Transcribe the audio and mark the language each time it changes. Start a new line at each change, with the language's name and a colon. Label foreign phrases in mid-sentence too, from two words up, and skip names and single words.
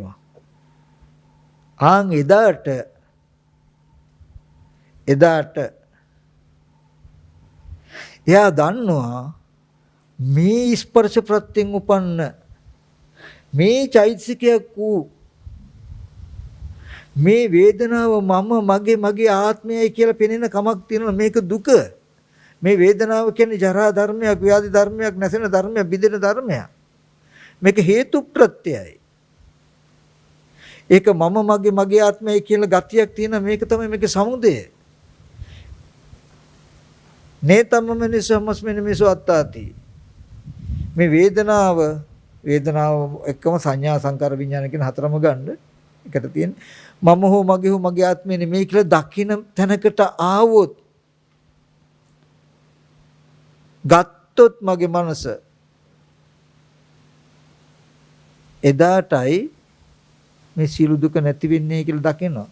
Sinhala: ආන් එදාට එයා දන්නවා මේ ස්පර්ශ ප්‍රත්‍යයෙන් උපන්න මේ චෛතසිකයක් වූ මේ වේදනාව මම මගේ ආත්මයයි කියලා පෙනෙන කමක් තියෙනවා. මේක දුක. මේ වේදනාව කියන්නේ ජරා ධර්මයක්, ව්‍යාධි ධර්මයක්, නැසෙන ධර්මයක්, බිඳෙන ධර්මයක්. මේක හේතු ප්‍රත්‍යයයි. ඒක මම මගේ ආත්මයයි කියලා ගතියක් තියෙන මේක තමයි මේකේ සමුදය.
Pali: නේතම මිනිසමස්මින මිසු අත්තාති.
Sinhala: මේ වේදනාව එක්කම සංඥා සංකාර විඥාන කියන හතරම ගන්න එකට තියෙන මම හෝ මගේ ආත්මය නෙමෙයි කියලා දකින්න තැනකට ආවොත් ගත්තොත් මගේ මනස එදාටයි මේ සියලු දුක නැති වෙන්නේ කියලා දකිනවා.